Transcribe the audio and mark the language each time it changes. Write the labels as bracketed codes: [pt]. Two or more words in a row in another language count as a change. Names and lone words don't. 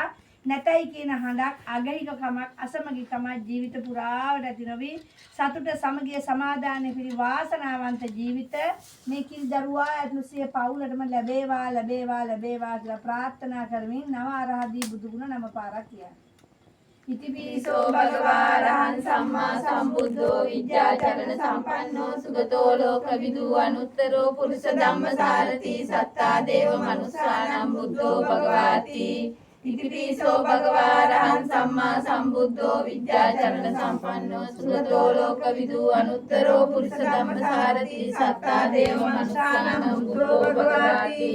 [si] නැතයි කියන හඬක් අගහිකකමක් අසමගිකමක් ජීවිත පුරාවට ඇති නොවි සතුට සමගිය සමාදානයේ පිරි වාසනාවන්ත ජීවිත මේ කිරි දරුවා ඇතුළු පවුලටම ලැබේවා ලැබේවා ලැබේවා කියලා ප්‍රාර්ථනා කරමින් නව ආරාධී බුදුගුණ නම පාරක් කියන්නේ. [pi] ඉතිපිසෝ භගවා රහං සම්මා සම්බුද්ධෝ විද්‍යාචරණ සම්පන්නෝ සුගතෝ ලෝකවිදු අනුත්තරෝ පුරුෂ ධම්මසාරති සත්තා දේව මනුස්සානම් බුද්ධෝ භගවාති. ඉතිපිසෝ භගවා රහං සම්මා සම්බුද්ධෝ විද්‍යාචරණ සම්පන්නෝ සුගතෝ ලෝකවිදු අනුත්තරෝ පුරුෂ ධම්මසාරති සත්තා දේව මනුස්සානම් බුද්ධෝ භගවාති.